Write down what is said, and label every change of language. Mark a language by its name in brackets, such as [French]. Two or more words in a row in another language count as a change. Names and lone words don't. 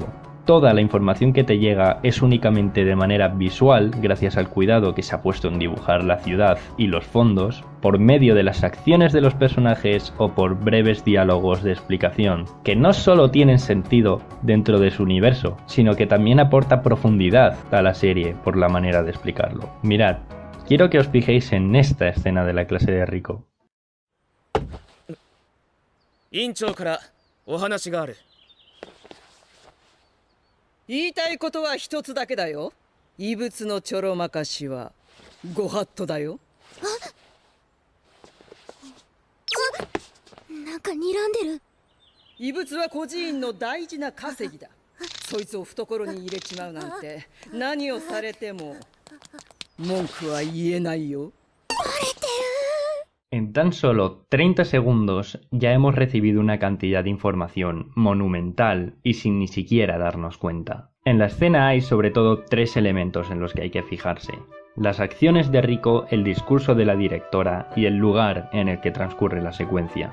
[Spanish] Toda la información que te llega es únicamente de manera visual, gracias al cuidado que se ha puesto en dibujar la ciudad y los fondos, por medio de las acciones de los personajes o por breves diálogos de explicación, que no solo tienen sentido dentro de su universo, sino que también aporta profundidad a la serie por la manera de explicarlo. Mirad, quiero que os fijéis en esta escena de la clase de Rico. [Japanese] 言いたいことは一つだけだよ。異物のちょろまかしはご法度だよ。なんか睨んでる。異物は孤児院の大事な稼ぎだ。そいつを懐に入れちまうなんて何をされても文句は言えないよ。 [Spanish] En tan solo 30 segundos ya hemos recibido una cantidad de información monumental y sin ni siquiera darnos cuenta. En la escena hay sobre todo 3 elementos en los que hay que fijarse: las acciones de Rico, el discurso de la directora y el lugar en el que transcurre la secuencia.